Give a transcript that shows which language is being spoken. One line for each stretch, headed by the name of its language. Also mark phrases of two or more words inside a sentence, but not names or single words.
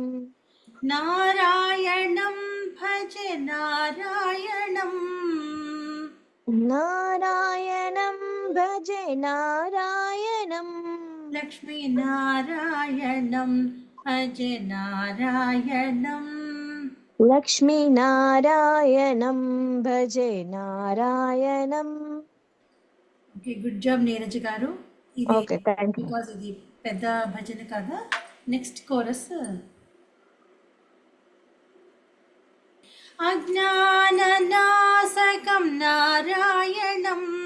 Sanskrit: नारायणं भजे नारायणं नारायणं भजे नारायणं लक्ष्मीनारायणं भजे नारायणं లక్ష్మీనారాయణం భజే నారాయణం.
English: Okay, good job
Telugu: నీరజ్ గారు. ఇది
English: Okay, thank you.
Telugu: బికాజ్ ఇది పెద్ద భజన కదా.
English: next chorus.
Sanskrit: అజ్ఞాననాశకం నారాయణం